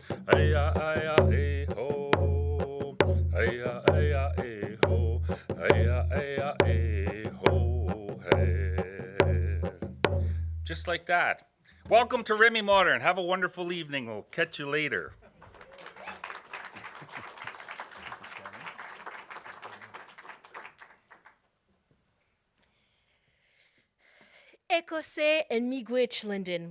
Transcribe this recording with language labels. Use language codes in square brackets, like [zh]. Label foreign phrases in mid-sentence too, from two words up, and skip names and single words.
[en] Hey-ya, hey-ya, hey-ho. Hey-ya, hey-ya, hey-ho. Hey-ya, hey-ya, hey-ho, hey. Just like that. Welcome to Remy Modern. Have a wonderful evening. We'll catch you later. Écossais and Miigwech Linden.